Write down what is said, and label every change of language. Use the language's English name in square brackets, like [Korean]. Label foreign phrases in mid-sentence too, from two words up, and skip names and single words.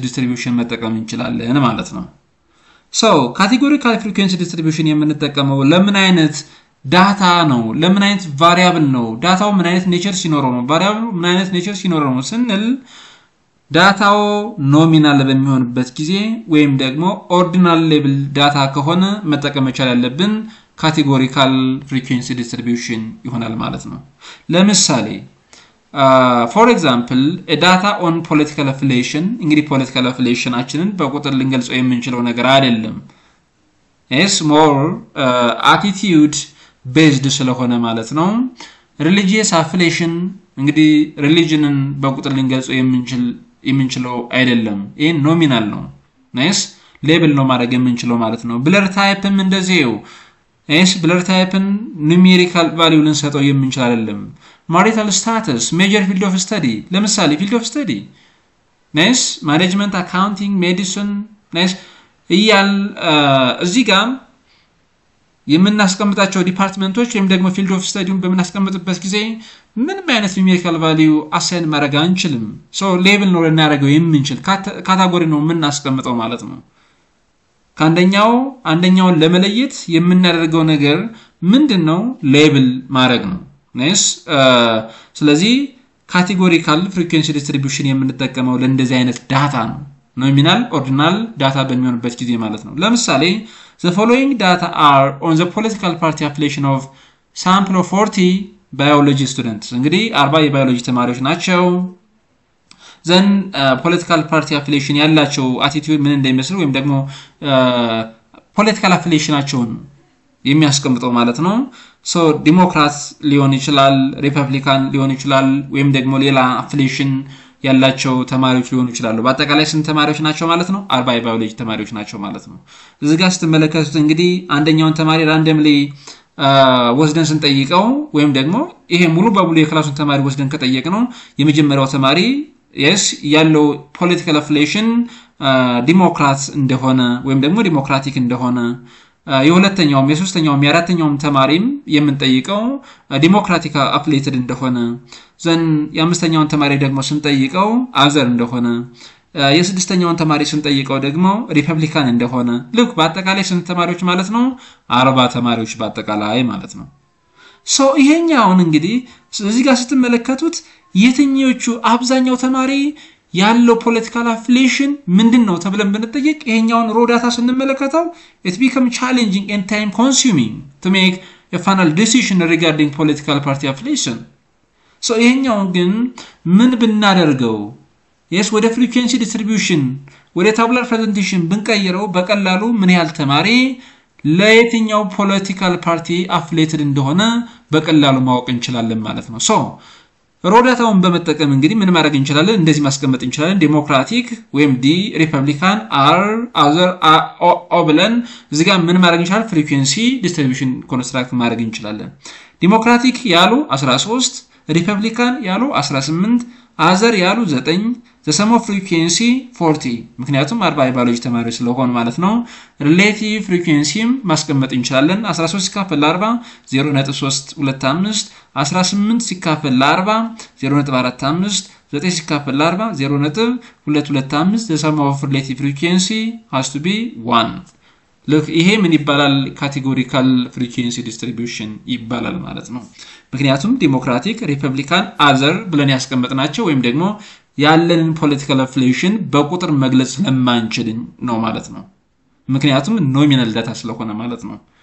[Amharic] distribution መጠቀም እንችላለን ማለት ነው so [English] categorical frequency distribution [Amharic] የምንጠቀመው ለምን አይነት ዳታ ነው ለምን አይነት ቫሪያብል ነው ዳታው ምን አይነት ኔቸር ሲኖረው ነው ቫሪያብሉ ምን አይነት ኔቸር ሲኖረው ነው ስንል ዳታው ኖሚናል በሚሆንበት ጊዜ ወይም ደግሞ [English] ordinal level [Amharic] ዳታ ከሆነ መጠቀም መቻል ያለብን [English] categorical frequency distribution [Amharic] ይሆናል ማለት ነው ለምሳሌ [English] for example a data on political affiliation [Amharic] እንግዲህ [English] political affiliation [Amharic] አችንን በቁጥር ልንገልጸው የምንችለው ነገር አይደለም is [English] more attitude based [Amharic] ስለሆነ ማለት ነው [English] religious affiliation [Amharic] እንግዲህ religionን በቁጥር ልንገልጸው የምንችለው አይደለም ይሄ ኖሚናል ነው nice ሌብል ነው ማድረግ የምንችለው ማለት ነው ብለር ታይፕም እንደዚህው [English] is blur type numerical value [Amharic] ልንሰጠው የምንችል አይደለም [English] marital status major field of study [Amharic] ለምሳሌ [English] field of study nice management accounting medicine nice [Amharic] እያል እዚህ ጋር የምናስቀምጣቸው ዲፓርትመንቶች ወይም ደግሞ [English] field of study [Amharic] በመናስቀምጥበት ጊዜ ምንም አይነት [English] numerical value [Amharic] አሳይን ማድረግ አንችልም ሶ ሌብል ነው ልናደርገው የምንችል ካታጎሪ ነው የምናስቀምጠው ማለት ነው አንደኛውን ለመለየት የምናደርገው ነገር ምንድነው ሌብል ማድረግ ነው ነስ ስለዚህ [English] categorical frequency distribution [Amharic] የምንጠቀመው ለእንደዚህ አይነት ዳታ ነው [English] nominal ordinal data [Amharic] በሚሆንበት ጊዜ ማለት ነው ለምሳሌ [English] the following data are on the political party affiliation of sample of 40 biology students [Amharic] እንግዲህ 40 የባዮሎጂ ተማሪዎች ናቸው then [English] political party affiliation [Amharic] ያላቸው attitude ምን እንደሚመስል ወይም ደግሞ political affiliationaቸውን የሚያስቀምጠው ማለት ነው so ዲሞክራት ሊሆን ይችላል ሪፐብሊካን ሊሆን ይችላል ወይም ደግሞ ሌላ affiliation ያላቸው ተማሪዎች ሊሆኑ ይችላሉ በአጠቃላይ ስንት ተማሪዎች ናቸው ማለት ነው 40 የባዮሎጂ ተማሪዎች ናቸው ማለት ነው እዚህ ጋር ስትመለከቱት እንግዲህ አንደኛውን ተማሪ randomly ወስደን ስንጠይቀው ወይም ደግሞ ይሄ ሙሉ በሙሉ የክላሱን ተማሪ ወስደን ከጠየቅነው የመጀመሪያው ተማሪ yes ያለው political affiliation ዲሞክራት እንደሆነ ወይም ደግሞ ዲሞክራቲክ እንደሆነ የሁለተኛውም የሶስተኛውም የአራተኛውም ተማሪም የምንጠይቀው [English] democratic affiliated [Amharic] እንደሆነ ዘን የአምስተኛውን ተማሪ ደግሞ ስንጠይቀው አዘር እንደሆነ የስድስተኛውን ተማሪ ስንጠይቀው ደግሞ ሪፐብሊካን እንደሆነ ልክ በአጠቃላይ ስንት ተማሪዎች ማለት ነው 40 ተማሪዎች በአጠቃላይ ማለት ነው ሶ ይሄኛውን እንግዲህ እዚህ ጋር ስትመለከቱት የትኞቹ አብዛኛው ተማሪ ያለው [English] political affiliation [Amharic] ምንድነው ተብለን ብንጠይቅ ይሄኛውን ሮ ዳታ ስንመለከተው [English] it become challenging and time consuming to make a final decision regarding political party affiliation [Amharic] so ይሄኛውን ግን ምን ብናደርገው yes ወደ [English] frequency distribution [Amharic] ወደ [English] tabular presentation [Amharic] ብንቀይረው በቀላሉ ምን ያህል ተማሪ ለየትኛው [English] political party [Amharic] affiliated እንደሆነ በቀላሉ ማወቅ እንችላለን ማለት ነው so ሮዳታውን በመጠቀም እንግዲህ ምን ማድረግ እንችላለን እንደዚህ ማስቀመጥ እንችላለን ዲሞክራቲክ ወይም ዲ ሪፐብሊካን አር አዘር ኦ ብለን እዚህ ጋር ምን ማድረግ እንችላለን [English] frequency distribution construct [Amharic] ማድረግ እንችላለን ዲሞክራቲክ ያሉ 13 ሪፐብሊካን ያሉ 18 አዘር ያሉ 9 [English] the sum of frequency [Amharic] 40 ምክንያቱም 40 የባዮሎጂ ተማሪዎች ስለሆኑ ማለት ነው [English] relative frequency [Amharic] ማስቀመጥ እንችላለን 13 ሲካፈል 40 0.325 18 ሲካፈል 40 0.45 9 ሲካፈል 40 0.225 [English] the sum of relative frequency has to be 1 [Amharic] look ይሄ ምን ይባላል [English] categorical frequency distribution [Amharic] ይባላል ማለት ነው ምክንያቱም ዲሞክራቲክ ሪፐብሊካን አዘር ብለን ያስቀመጥናቸው ወይም ደግሞ ያለንን [English] political affiliation [Amharic] በቁጥር መግለጽ ለማንችል ነው ማለት ነው ምክንያቱም [English] nominal data [Amharic] ስለሆነ ማለት ነው